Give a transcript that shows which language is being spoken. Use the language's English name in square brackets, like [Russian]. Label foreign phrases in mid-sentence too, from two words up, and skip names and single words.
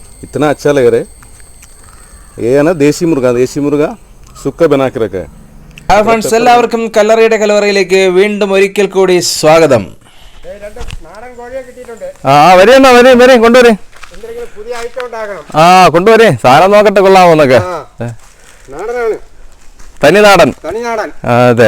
[Hindi] इतना अच्छा लग रहा है। ये है ना देसी मुर्गा सुक्का बना के रखा है। [English] Hi friends, [Malayalam] എല്ലാവർക്കും കല്ലറയുടെ കലവറയിലേക്ക് വീണ്ടും ഒരിക്കൽ കൂടി സ്വാഗതം. വരേ കൊണ്ടുവരേ. കൊണ്ടുവരേ, സാധനം നോക്കട്ടെ, കൊള്ളാമോ എന്നൊക്കെ. തനി നാടൻ. അതെ,